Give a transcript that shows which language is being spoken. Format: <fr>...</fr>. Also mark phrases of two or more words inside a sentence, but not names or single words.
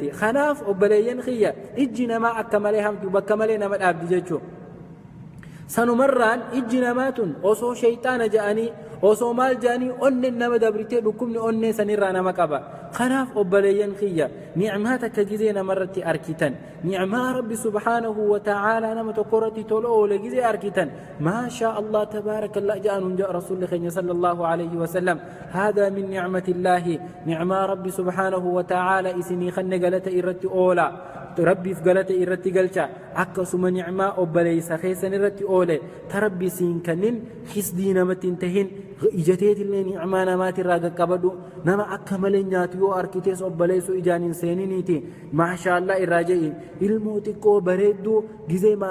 <om>Kanaaf obboleeyyan kiyya ijji namaa akka malee hamtu bakka malee nama dhaabdi jechuu sanumarraan ijji namaatun osoo shayxaana ja'anii osoo maal ja'anii onneen nama dabritee dhukkubni onnee sanirraa nama qaba. Kanaaf obboleeyyan kiyya ni'maa takka gizee namarratti arkitan ni'maa rabbi</om> <ar>سبحانه وتعالى</ar> <om>nama tokkorratti tolo oole gizee arkitan maashaa</om> <ar>الله تبارك الله</ar> <om>ja'anuun ja'a rasuulli keenya</om> <ar>صلى الله عليه وسلم هذا من نعمة الله</ar> <om>ni'maa rabbi</om> <ar>سبحانه وتعالى</ar> <om>isinii kanne galata irratti oola rabbiif galata irratti galcha akkasuma ni'maa obboleeysa keessan irratti oole ta rabbi siin kannin hisdii namatti hin tahin ijateetillee ni'maa namaatirraa qaqqabadhu nama akka malee nyaatu yoo arkitees obboleessu ijaan hin seeniniiti maashaallah irraa je'i ilmoo xiqqoo bareedduu gizee</om>